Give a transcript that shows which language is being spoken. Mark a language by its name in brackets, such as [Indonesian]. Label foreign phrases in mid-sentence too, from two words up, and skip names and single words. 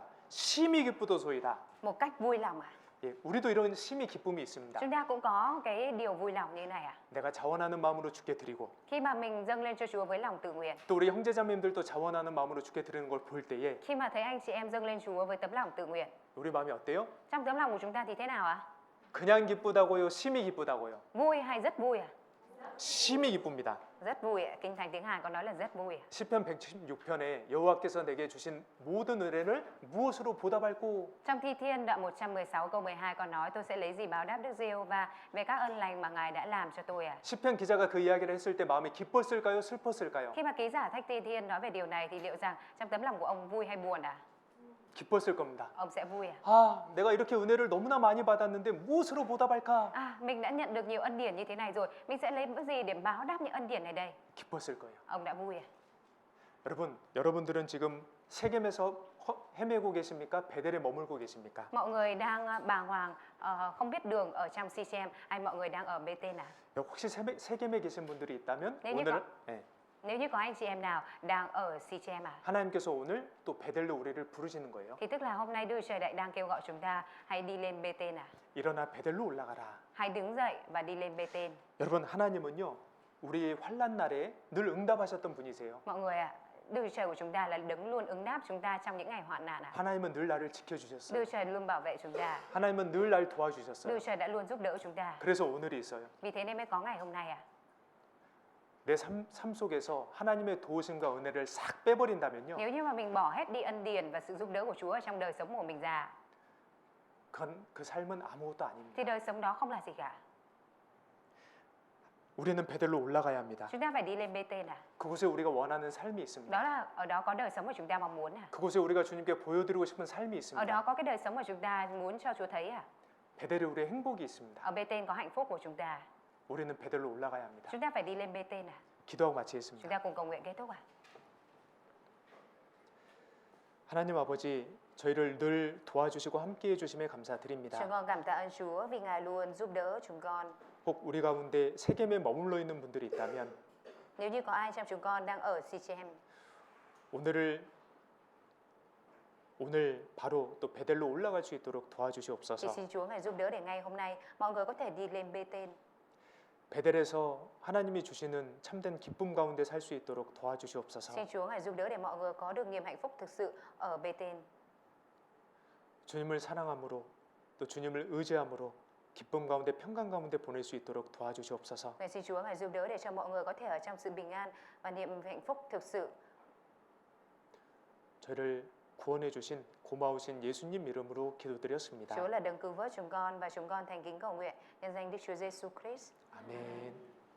[Korean] 심히 기쁘도소이다. [Vietnamese] Một cách vui lòng ạ. [Korean] 예, 우리도 이런 심히 기쁨이 있습니다. [Vietnamese] Chúng ta cũng có cái điều vui lòng như này ạ. [Korean] 내가 자원하는 마음으로 주께 드리고 [Vietnamese] Khi mà mình dâng lên cho Chúa với lòng tự nguyện. [Korean] 또 우리 형제자매님들도 자원하는 마음으로 주께 드리는 걸 볼 때에 [Vietnamese] Khi mà thấy anh chị em dâng lên Chúa với tấm lòng tự nguyện. [Korean] 우리 마음이 어때요? [Vietnamese] Trong tấm lòng của chúng ta thì thế nào ạ? [Korean] 그냥 기쁘다고요? 심히 기쁘다고요? [Vietnamese] Vui hay rất vui ạ? [Korean] 심히 기쁩니다. [Vietnamese] Rất vui ạ. Kinh Thánh tiếng Hàn có nói là rất vui ạ. [Korean] 시편 176편에 여호와께서 내게 주신 모든 은혜를 무엇으로 보답할꼬? [Vietnamese] Trong Thi Thiên đoạn 116 câu 12 có nói tôi sẽ lấy gì báo đáp Đức Giê-hô-va về các ơn lành mà Ngài đã làm cho tôi ạ. [Korean] 시편 기자가 그 이야기를 했을 때 마음이 기뻤을까요? 슬펐을까요? [Vietnamese] Khi mà ký giả Thách Thi Thiên nói về điều này thì liệu rằng trong tấm lòng của ông vui hay buồn ạ? [Korean] 기뻤을 겁니다. [Vietnamese] Ông sẽ vui ạ. [Korean] 아, 내가 이렇게 은혜를 너무나 많이 받았는데 무엇으로 보답할까? [Vietnamese] Mình đã nhận được nhiều ân điển như thế này rồi, mình sẽ lấy cái gì để báo đáp những ân điển này đây? [Korean] 기뻤을 거예요. [Vietnamese] Ông đã vui ạ. [Korean] 여러분들은 지금 세겜에서 헤매고 계십니까? 베델에 머물고 계십니까? [Vietnamese] Mọi người đang bàng hoàng, không biết đường ở trong Sichem, hay mọi người đang ở Bê-tên à? [Korean] 혹시 세겜에 계신 분들이 있다면 네, 오늘 [Vietnamese] Nếu như có anh chị em nào đang ở Sichem à? [Korean] 하나님께서 오늘 또 베델로 우리를 부르시는 거예요. [Vietnamese] Thì tức là hôm nay Đức Trời đang kêu gọi chúng ta hãy đi lên Bê-tên à? [Korean] 일어나 베델로 올라가라. [Vietnamese] Hãy đứng dậy và đi lên Bê-tên. [Korean] 여러분 하나님은요 우리의 환난 날에 늘 응답하셨던 분이세요. [Vietnamese] Mọi người ạ, Đức Trời của chúng ta là đấng luôn ứng đáp chúng ta trong những ngày hoạn nạn ạ. [Korean] 하나님은 늘 나를 지켜주셨어요. [Vietnamese] Đức Trời luôn bảo vệ chúng ta. [Korean] 하나님은 늘 날 도와주셨어요. [Vietnamese] Đức Trời đã luôn giúp đỡ chúng ta. [Korean] 그래서 오늘이 있어요. [Vietnamese] Vì thế nên mới có ngày hôm nay ạ. [Korean] 내 삶 속에서 하나님의 도우심과 은혜를 싹 빼버린다면요. [Vietnamese] Nếu như mà mình bỏ hết đi ân điển và sự giúp đỡ của Chúa ở trong đời sống của mình ra, [Korean] 그 삶은 아무것도 아닙니다. [Vietnamese] thì đời sống đó không là gì cả. [Korean] 우리는 베델로 올라가야 합니다. [Vietnamese] Chúng ta phải đi lên Bê-tên à? [Korean] 그곳에 우리가 원하는 삶이 있습니다. [Vietnamese] Đó là ở đó có đời sống mà chúng ta mong muốn à? [Korean] 그곳에 우리가 주님께 보여드리고 싶은 삶이 [Vietnamese] Ở [Korean] 있습니다. [Vietnamese] đó có cái đời sống mà chúng ta muốn cho Chúa thấy à? [Korean] 베델에 우리의 행복이 있습니다. [Vietnamese] Ở Bê-tên có hạnh phúc của chúng ta. [Korean] 우리는 베델로 올라가야 합니다. [Vietnamese] Chúng ta phải đi lên Bê-tên à? [Korean] 기도하고 [Vietnamese] Chúng [Korean] 마치겠습니다. [Vietnamese] ta cùng cầu nguyện kết thúc à? [Korean] 하나님 아버지, 저희를 늘 도와주시고 함께해 주심에 감사드립니다. [Vietnamese] Chúng con cảm tạ ơn Chúa vì Ngài luôn giúp đỡ chúng con. [Korean] 혹 우리 가운데 세겜에 머물러 있는 분들이 있다면 [Vietnamese] Nếu như có ai trong chúng con đang ở Sichem, [Korean] 오늘 바로 또 베델로 올라갈 수 있도록 [Vietnamese] thì [Korean] 도와주시옵소서. [Vietnamese] xin Chúa Ngài giúp đỡ để ngay hôm nay mọi người có thể đi lên Bê-tên. [Korean] 베델에서 하나님이 주시는 참된 기쁨 가운데 살 수 있도록 도와주시옵소서. [Vietnamese] Xin Chúa Ngài giúp đỡ để mọi người có được niềm hạnh phúc thực sự ở Bê-tên. [Korean] 주님을 사랑함으로 또 주님을 의지함으로 기쁨 가운데 평강 가운데 보낼 수 있도록 도와주시옵소서. [Vietnamese] Nguyện xin Chúa ngài giúp đỡ để cho mọi người có thể ở trong sự bình an và niềm hạnh phúc thực sự. [Korean] 저를 구원해 주신 고마우신 예수님 이름으로 기도드렸습니다. [Vietnamese] Chúa là đấng cứu vớt chúng con và chúng con thành kính cầu nguyện nhân danh Đức Chúa Giêsu Christ. [Korean] 아멘.